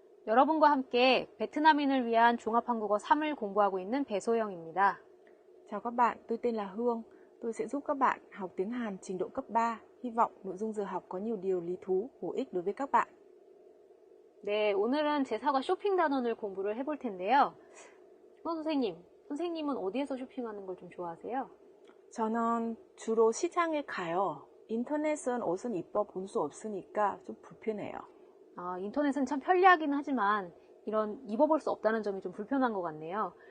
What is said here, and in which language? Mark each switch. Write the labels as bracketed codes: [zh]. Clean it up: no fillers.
[ko] 여러분과 함께 베트남인을 위한 종합한국어 3을 공부하고 있는 배소영입니다. [vi] Chào các bạn, tôi tên là Hương. Tôi sẽ giúp các bạn học tiếng Hàn trình độ cấp 3. Hy vọng nội dung giờ học có nhiều điều lý thú, bổ ích đối với các bạn. [ko] 네, 오늘은 제4과 쇼핑 단원을 공부를 해볼 텐데요. 선생님은 어디에서 쇼핑하는 걸 좀 좋아하세요? 저는 주로 시장에 가요. 인터넷은 옷은 입어 볼 수 없으니까 좀 불편해요. 인터넷은 참 편리하긴 하지만 이런 입어볼 수 없다는 점이 좀 불편한 것 같네요.